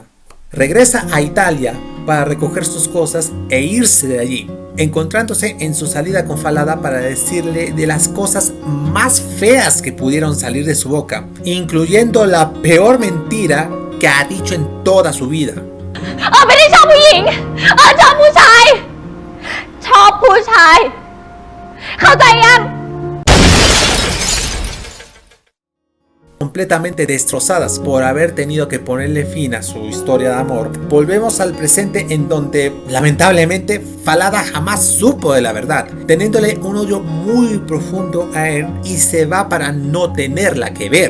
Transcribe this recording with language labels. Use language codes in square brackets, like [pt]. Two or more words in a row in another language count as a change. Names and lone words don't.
[es] Regresa a Italia para recoger sus cosas e irse de allí, encontrándose en su salida con Falada para decirle de las cosas más feas que pudieron salir de su boca, incluyendo la peor mentira que ha dicho en toda su vida. [th] ไม่ได้ชอบผู้หญิงชอบผู้ชายชอบผู้ชายเข้าใจยัง [es] Completamente destrozadas por haber tenido que ponerle fin a su historia de amor, volvemos al presente en donde lamentablemente Falada jamás supo de la verdad, teniéndole un odio muy profundo a Earn y se va para no tenerla que ver.